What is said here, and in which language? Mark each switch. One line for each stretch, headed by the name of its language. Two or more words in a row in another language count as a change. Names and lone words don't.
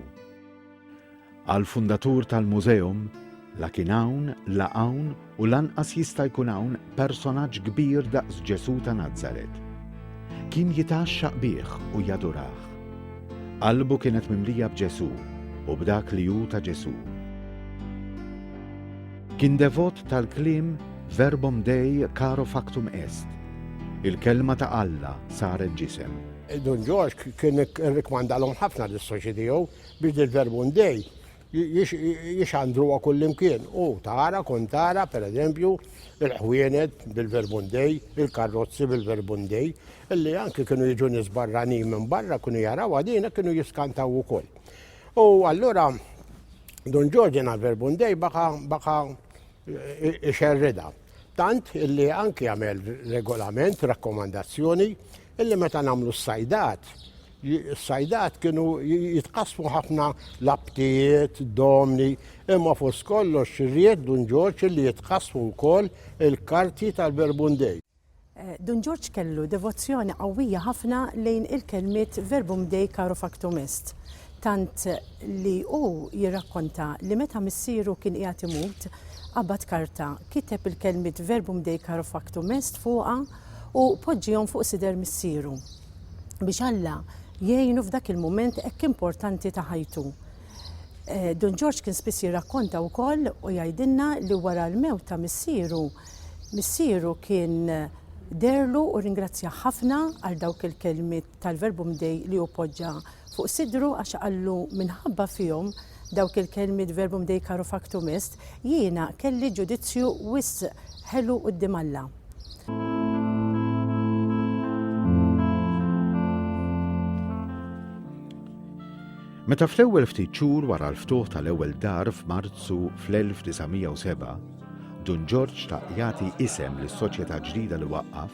Maltese: Għal-fundatur tal-mużeum, la kien hawn, la hawn u lanqas jista' jkun hawn personaġġ kbir daqs Ġesu ta' Nażaret. Kien jitaxxaq bih u jadurah. Qalbu kienet mimlija b'Ġesu u b'dak li hu ta' Ġesu. Kien devot tal-kliem
Latin: verbum Dei caro factum est.
Maltese: Il-kelma ta' Alla saret ġisem. Don George kien irrikmandalhom ħafna lis-soċi tiegħu biex il-
Latin: verbum Dei
Maltese: jixandruha kullimkien. U tara, kont tara, pereżempju, il-ħwienet bil-
Latin: verbum Dei,
Maltese: il-karozzi bil-
Latin: verbum Dei,
Maltese: illi anke kienu jiġu nies barranin minn barra kienu jaraw għadina kienu jiskantaw ukoll. U allura Don George na
Latin: verbum Dei
Maltese: baqa ixerrida. Tant illi anke jagħmel regolament, rakkomandazzjoni, illi meta nagħmlu s-sajdat kienu jitqasmu ħafna labtijiet, domni, imma fost kollox xirriet Don George illi jitqasmu wkoll il-karti tal-
Latin: verbum Dei.
Maltese: Don George kellu devozzjoni qawwija ħafna lejn il-kelmiet
Latin: verbum Dei caro factum est.
Maltese: Tant li hu jirrakkonta li meta missieru kien qiegħed imut qabad karta, kiteb il-kelmiet
Latin: verbum Dei caro factum est
Maltese: fuqha u poġġihom fuq sider missieru biex Alla jgħinu f'dak il-mument hekk importanti ta' ħajtu. Don George kien spiss jirrakkonta wkoll u jgħidilna li wara l-mewt ta' missieru kien derlu u ringrazzja ħafna għal dawk il-kelmiet tal-
Latin: verbum Dei
Maltese: li hu poġġa fuq sidru għax qallu minħabba fihom dawk il-kelmiet
Latin: verbum Dei caro factum est
Maltese: jiena kelli ġudizzju wis ħelu quddiem Alla. Meta fl-ewwel ftit xhur wara l-ftuħ tal-ewwel dar f'Marzu fl-1907, Don George ta' jagħti isem lis-soċjetà ġdida li waqqaf.